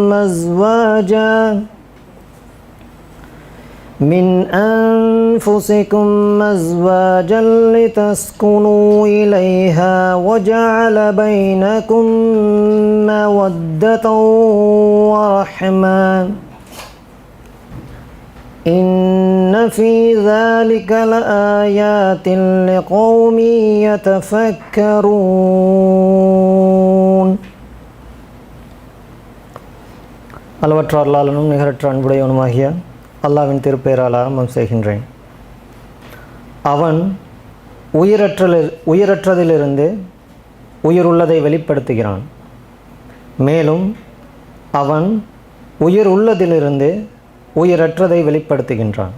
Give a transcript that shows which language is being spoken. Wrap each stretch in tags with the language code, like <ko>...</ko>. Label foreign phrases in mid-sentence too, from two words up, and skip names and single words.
<ar>أزواجا لتسكنوا إليها وجعل بينكم مودة ورحمة إن في ذلك لآيات لقوم يتفكرون.</ar> <ta>அளவற்ற அருளாளனும் நிகரற்ற அன்புடையவனுமாகிய அல்லாஹ்வின் திருப்பெயரால் ஆரம்பம் செய்கின்றேன். அவன் உயிரற்றதிலிருந்து உயிருள்ளதை வெளிப்படுத்துகிறான். மேலும் அவன் உயிர் உள்ளதிலிருந்து உயிரற்றதை வெளிப்படுத்துகின்றான்.</ta>